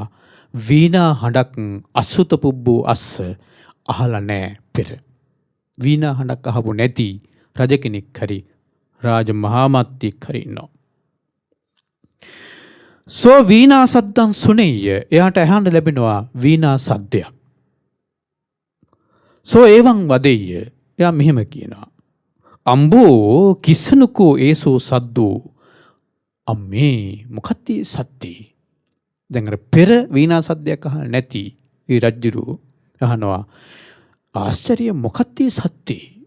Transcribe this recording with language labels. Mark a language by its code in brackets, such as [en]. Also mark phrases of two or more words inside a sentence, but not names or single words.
[si] වීණා හඬක් [pi] අසුත පුබ්බෝ අස්ස [si] අහලා නැහැ පෙර. වීණා හඬක් අහපු නැති රජ කෙනෙක් හරි රාජ මහා මාත්‍යෙක් හරි ඉන්නවා. [pi] සෝ වීණා සද්දං සුනෙය්‍ය. [si] එයාට අහන්න ලැබෙනවා වීණා සද්දයක්. [pi] සෝ එවං වදෙය්‍ය. [si] එයා මෙහෙම කියනවා. [pi] අම්බෝ කිස්සනුකෝ ඒසෝ සද්දෝ. [si] අම්මේ මොකක්ද සද්දේ? දැන් අර පෙර වීණා සද්දයක් අහලා නැති ඒ රජුරු අහනවා ආශ්චර්ය මොකක්ද සද්දේ?